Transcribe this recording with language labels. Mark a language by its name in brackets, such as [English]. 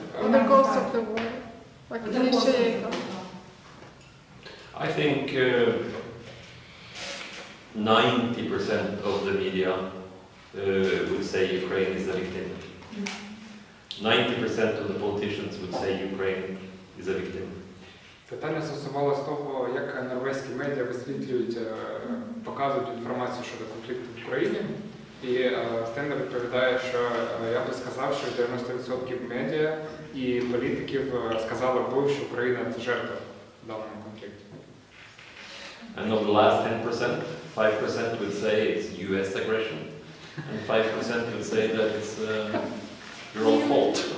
[English] On the course of the war, like initiator. I think 90% of the media would say Ukraine is a victim. 90% of the politicians would say Ukraine is a victim. [Ukrainian] Питання стосувалося того, як норвезькі медіа висвітлюють, показують інформацію щодо конфлікту в Україні. І Стейнар відповідає, що я би сказав, що 90% медіа і політиків сказали б, що Україна – це жертва в даному конфлікті. [English] And of the last 10%, 5% would say it's US aggression, and 5% would say that it's your own fault.